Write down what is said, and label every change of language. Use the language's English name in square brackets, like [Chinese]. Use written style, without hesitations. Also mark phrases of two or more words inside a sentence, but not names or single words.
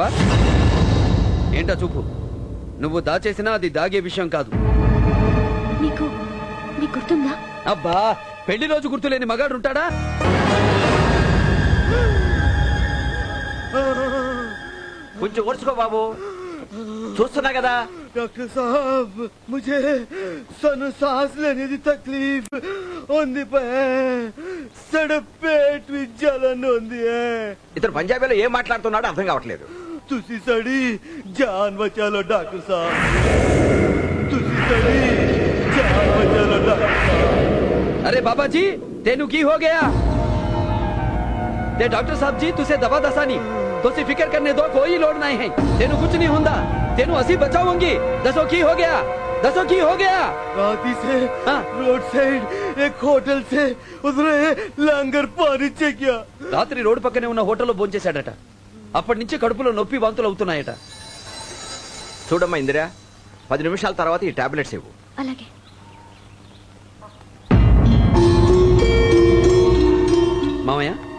[Telugu] ఏంటా చూపు? నువ్వు దాచేసినా అది దాగే విషయం కాదు. మీకు గుర్తుందా? అబ్బా, పెళ్లి రోజు గుర్తులేని మగాడు ఉంటాడా? కొంచెం ఓర్చుకో బాబు, చూస్తున్నా కదా. [Hindi] डॉक्टर साब, मुझे सांस लेने की तकलीफ होती है, सड़क पेट में जलन होती है. [Telugu] ఇతను పంజాబీలో ఏం మాట్లాడుతున్నాడో అర్థం కావట్లేదు. [Punjabi] ਤੁਸੀ ਸਾਡੀ ਜਾਨ ਬਚਾ ਲੋ ਡਾਕਟਰ ਸਾਹਬ, ਤੁਸੀ ਸਾਡੀ ਜਾਨ ਬਚਾ ਲੋ ਡਾਕਟਰ ਸਾਹਬ. ਅਰੇ ਬਾਬਾ ਜੀ, ਤੈਨੂੰ ਕੀ ਹੋ ਗਿਆ? ਤੇ ਡਾਕਟਰ ਸਾਹਬ ਜੀ ਤੁਸੇ ਦਵਾ ਦਸਾਨੀ, ਤੁਸੀ ਫ਼ਿਕਰ ਕਰਨੇ ਦੋ, ਕੋਈ ਲੋਡ ਨਹੀਂ ਹੈ. ਤੈਨੂੰ ਕੁਝ ਨਹੀਂ ਹੁੰਦਾ, ਤੈਨੂੰ ਅਸੀ ਬਚਾਵਾਂਗੀ. ਦੱਸੋ ਕੀ ਹੋ ਗਿਆ, ਦੱਸੋ ਕੀ ਹੋ ਗਿਆ? [Hindi] राती से रोड साइड एक होटल से उधर लंगर पानी किया. [Telugu] రాత్రి రోడ్డు పక్కనే ఉన్న హోటల్లో భోంచేశాడట. అప్పటి నుంచి కడుపులో నొప్పి వాంతులు అవుతున్నాయట. చూడమ్మా ఇందిరా, 10 నిమిషాల తర్వాత ఈ టాబ్లెట్స్ ఇవ్వు. అలాగే. మామయ్య,